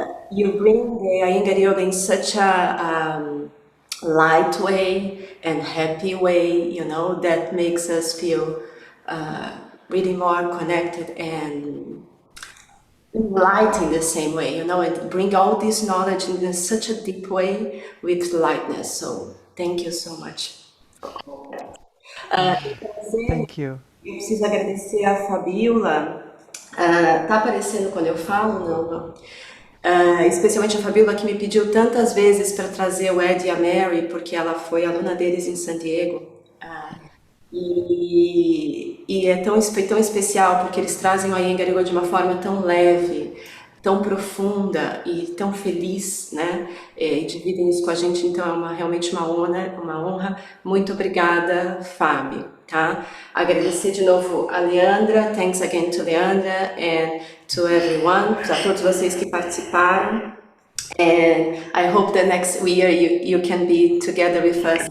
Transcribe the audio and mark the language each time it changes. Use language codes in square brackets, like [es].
[en] You bring the Iyengar Yoga in such a light way and happy way, you know, that makes us feel really more connected and light in the same way, you know, and bring all this knowledge in such a deep way with lightness. So thank you so much. Thank you. [pt] Eu preciso agradecer a Fabiola. Tá aparecendo quando eu falo? Não. Especialmente a Fabiola, que me pediu tantas vezes para trazer o Ed e a Mary, porque ela foi aluna deles em San Diego. E é tão especial, porque eles trazem o Iyengar Yoga de uma forma tão leve, tão profunda e tão feliz, né? E dividem isso com a gente, então é realmente uma honra. Muito obrigada, Fábio, tá? Agradecer de novo a Leandra, [en] thanks again to Leandra and to everyone, [pt] a todos vocês que participaram. [en] And I hope that next year you can be together with us.